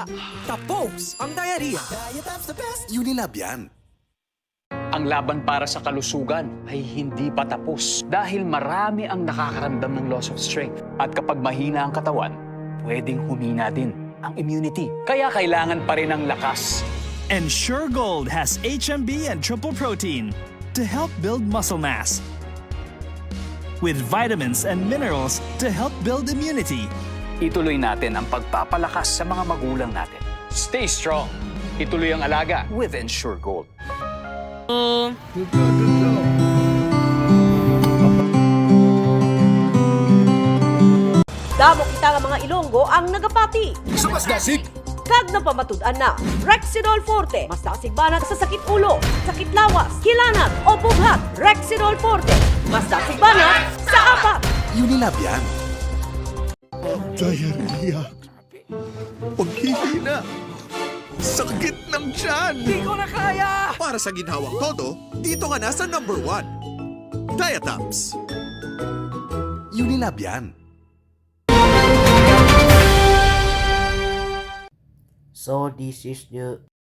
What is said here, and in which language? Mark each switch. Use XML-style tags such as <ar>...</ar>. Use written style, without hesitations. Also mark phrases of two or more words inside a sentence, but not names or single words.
<tl>Tapos ang diarrhea. Diatabs</tl> <en>the best.</en> <tl>Unilab yan. Ang laban para sa kalusugan ay hindi pa tapos dahil marami ang nakakaramdam ng</tl> <en>loss of strength.</en> <tl>At kapag mahina ang katawan, pwedeng humina din ang immunity. Kaya kailangan pa rin ng lakas.</tl> <en>Ensure Gold has HMB and triple protein to help build muscle mass, with vitamins and minerals to help build immunity.</en> <tl>Ituloy natin ang pagpapalakas sa mga magulang natin.</tl> <en>Stay strong.</en> <tl>Ituloy ang alaga with Ensure Gold.</tl> <hil>Damo kita nga mga Ilonggo ang nagapati. Sa mas dasig! Kag na pamatud-an na, Rexidol Forte, mas nasigbanat sa sakit ulo, sakit lawas, kilanat o bughat. Rexidol Forte, mas nasigbanat sa apat. Unilab yan.</hil> <tl>Diarrhea. Paghihina. Sakit ng tiyan. Di ko na kaya! Para sa ginhawang todo, dito ka na sa number 1. Diatabs. Unilab yan.</tl> <en>So this is the</en>